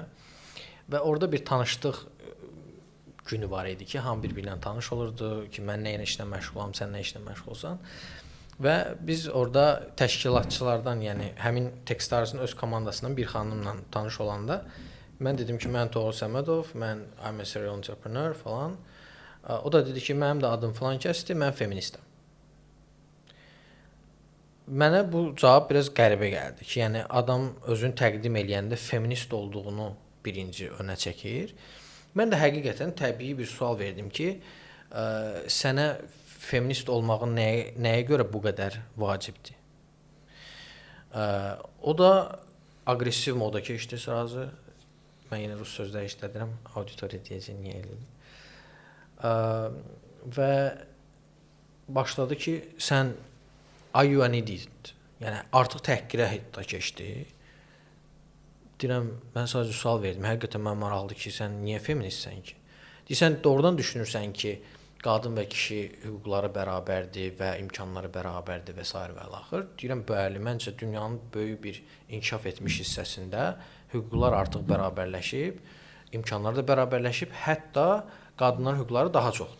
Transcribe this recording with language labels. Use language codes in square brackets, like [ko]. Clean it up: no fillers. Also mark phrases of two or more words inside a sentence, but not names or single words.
[az] Və orada bir tanışlıq günü var idi ki, hamı bir-birinə tanış olurdu ki, mən nə işlə məşğulam, sən nə işlə məşğulsan. Və biz orada təşkilatçılardan, yəni həmin Techstars'ın öz komandasından bir xanımla tanış olanda mən dedim ki, mən Toğrul Səmədov, mən [en] I'm a serial entrepreneur [az] falan. O da dedi ki, mənim də adım falan kəsdi, mən feministəm. Mənə bu cavab biraz qəribə gəldi ki, yəni adam özünü təqdim eləyəndə feminist olduğunu birinci önə çəkir. Mən də həqiqətən təbii bir sual verdim ki, sənə feminist olmağın nəyə görə bu qədər vacibdir? O da aqressiv moda keçdi sırası. Mən yenə rus sözləri işlədirəm, auditoriya deyəcək, niyə elədim. Və başladı ki, sən [en] are you an idiot? [az] Yəni artıq təhqirə hətta keçdi. Deyirəm, mən sadəcə sual verdim. Həqiqətən mən maraqlıdır ki, sən niyə feministsən ki? Deyirsən, doğrudan düşünürsən ki, qadın və kişi hüquqları bərabərdir və imkanları bərabərdir və s. və axır. Deyirəm, bəli, məncə dünyanın böyük bir inkişaf etmiş hissəsində hüquqlar artıq bərabərləşib, imkanlar da bərabərləşib, hətta qadınların hüquqları daha çoxdur.